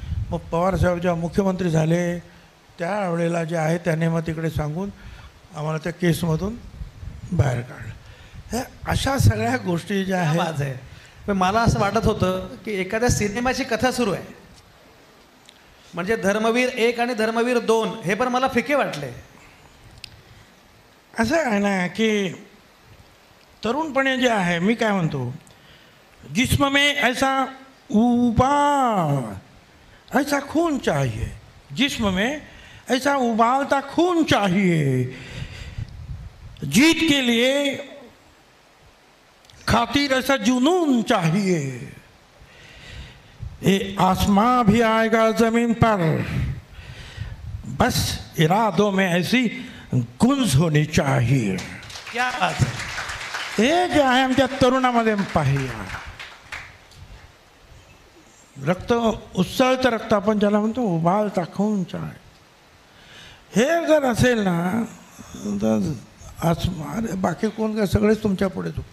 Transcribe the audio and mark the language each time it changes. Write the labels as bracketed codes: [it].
[mr] मग पवारसाहेब जेव्हा मुख्यमंत्री झाले त्यावेळेला जे आहे त्याने मग तिकडे सांगून आम्हाला त्या केसमधून बाहेर काढलं. हे अशा सगळ्या गोष्टी ज्या आहेत. पण मला असं वाटत होतं की एखाद्या सिनेमाची कथा सुरू आहे, म्हणजे धर्मवीर 1 आणि धर्मवीर 2 हे पण मला फिके वाटले. असं आहे ना की तरुणपणे जे आहे, मी काय म्हणतो, [hi] जिस्म में ऐसा उबाल ऐसा खून चाहिए, जिस्म में ऐसा उबालता खून चाहिए, जीत के लिए खातिर ऐसा जुनून चाहिए, ये आसमां भी आएगा जमीन पर, बस इरादों में ऐसी गुंज होनी चाहिए. क्या बात है. [mr] हे जे आहे आमच्या तरुणामध्ये पाहिजे. रक्त उत्सळतं रक्त आपण ज्याला म्हणतो [hi] उबालता खून चाहिए, [mr] हे जर असेल ना तर आसमान बाकी कोण काय सगळेच तुमच्या पुढे तू.